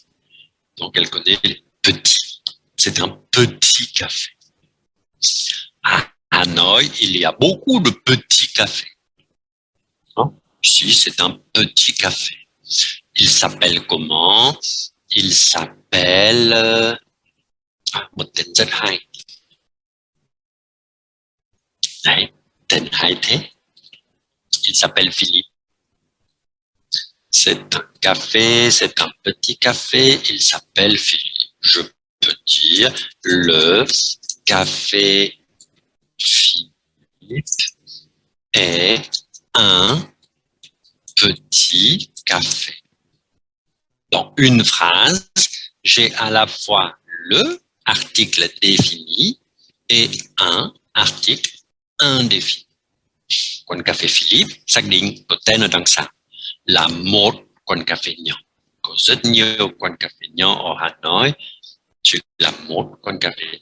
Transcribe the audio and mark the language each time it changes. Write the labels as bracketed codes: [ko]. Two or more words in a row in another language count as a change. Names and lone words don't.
[fr] Donc, elle connaît les petits. C'est un petit café. À Hanoï, il y a beaucoup de petits cafés. Ici, c'est un petit café. Il s'appelle comment? Il s'appelle... [vi] một tên rất hay. Đấy, tên hay thế. [fr] Il s'appelle Philippe. C'est un café, c'est un petit café. Il s'appelle Philippe. Je peux dire le café Philippe est un petit café. Dans une phrase, j'ai à la fois le article défini et un article indéfini. [vi] Quán cà phê Philippe xác định có tên ở đằng sau là một quán cà phê nhỏ. Có rất nhiều quán cà phê nhỏ ở Hà Nội. Tu là một quán cà phê.